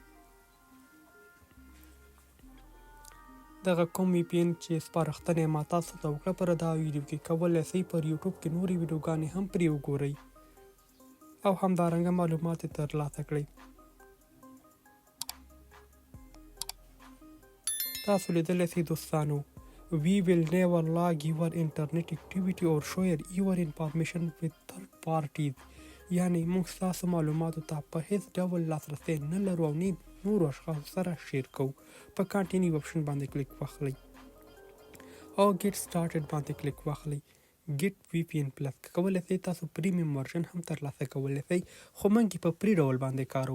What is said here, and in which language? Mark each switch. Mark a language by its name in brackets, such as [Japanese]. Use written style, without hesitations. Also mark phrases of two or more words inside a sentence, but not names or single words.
[Pashto] دغه کوم VPN چې سپارښتنه یې ما تاسو ته وکړه پر دا ویډیو کې کولی شئ پر یوټوب کې نورې ویډیوګانې هم پرې وګورئ او همدارنګه معلومات یې ترلاسه کړئ. تاسو لیدلی شئ دوستانو [English] We will never log your internet activity or share your information with third parties. [Pashto] یعنی موږ ستاسو معلوماتو ته په هیڅ ډول لاسرسی نه لرو او نه نورو اشخاصو سره شیر کوو. په [English] continue option [Pashto] باندې کلیک واخلئ او [English] get started [Pashto] باندې کلیک واخلئ. ګیټ VPN پلس کولی شئ تاسو [English] premium version [Pashto] هم ترلاسه کولی شئ خو موږ یې په پری ډول باندې کاروو.